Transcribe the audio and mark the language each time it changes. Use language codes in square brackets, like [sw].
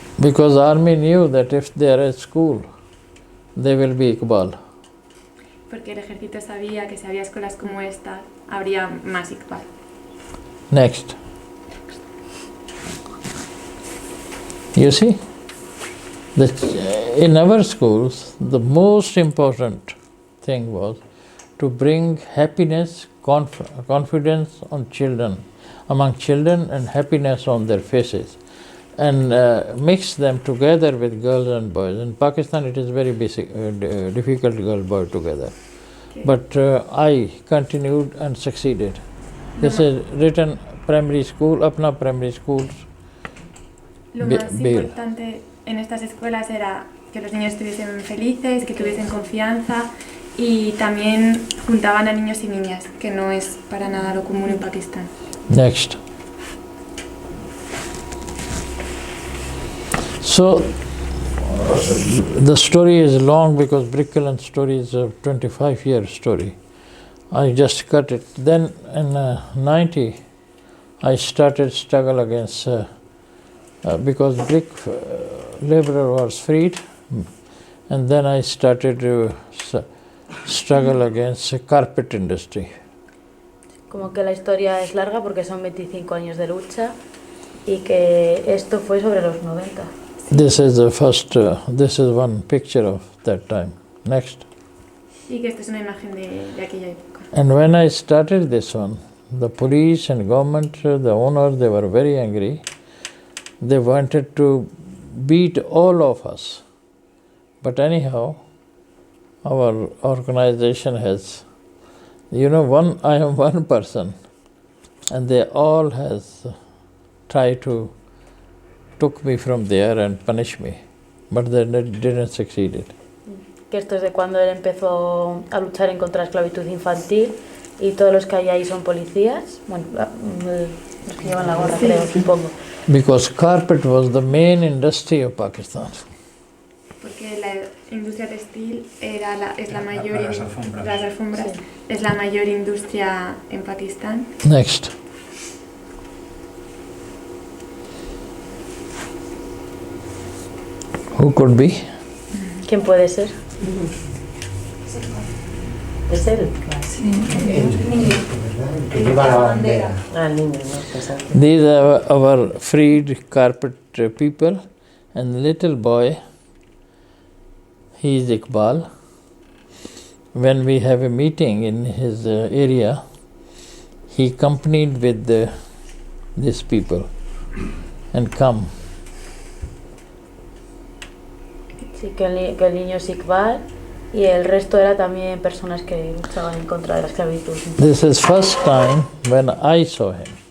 [en] Because army knew that if they are at school, they will be Iqbal. [es] Porque el ejército sabía que si había escuelas como esta, habría más Iqbal. [en] Next. You see, in our schools, the most important thing was to bring happiness, confidence on children, among children, and happiness on their faces, and mix them together with girls and boys. In Pakistan, it is very difficult girl-boy together. But I continued and succeeded. This is written primary school, Apna primary schools. [es] Lo más importante en estas escuelas era que los niños estuviesen felices, que tuviesen confianza, y también juntaban a niños y niñas, que no es para nada lo común en Pakistán. [en] Next. So the story is long because Brickland story is a 25-year story. I just cut it. Then in 90, I started struggle against because brick laborer was freed, and then I started to struggle against carpet industry. [es] Como que la historia es larga porque son 25 años de lucha y que esto fue sobre los 90. [en] This is the first. This is one picture of that time. Next. [es] Y que esta es una imagen de aquella época. [en] And when I started this one, the police and government, the owners, they were very angry. They wanted to beat all of us. But anyhow, our organization has, I am one person, and they all has tried to took me from there and punish me, but they didn't succeed. [es] Que esto es de cuando él empezó a luchar en contra de la esclavitud infantil y todos los que hay ahí son policías, bueno, los que llevan la gorra, creo, supongo. [en] Because carpet was the main industry of Pakistan. [es] Porque la industria textil es la mayor, las alfombras, es la mayor industria en Pakistán. [en] Next. Who could be? [es] ¿Quién puede ser? Es él. ¿verdad? Que lleva la bandera. Ah, niño, no, [en] These are our freed carpet people, and the little boy, he is Iqbal. When we have a meeting in his area, he accompanied with these people and come. [es] Sí, que el niño es Iqbal y el resto era también personas que luchaban en contra de la esclavitud. [en] This is first time when I saw him.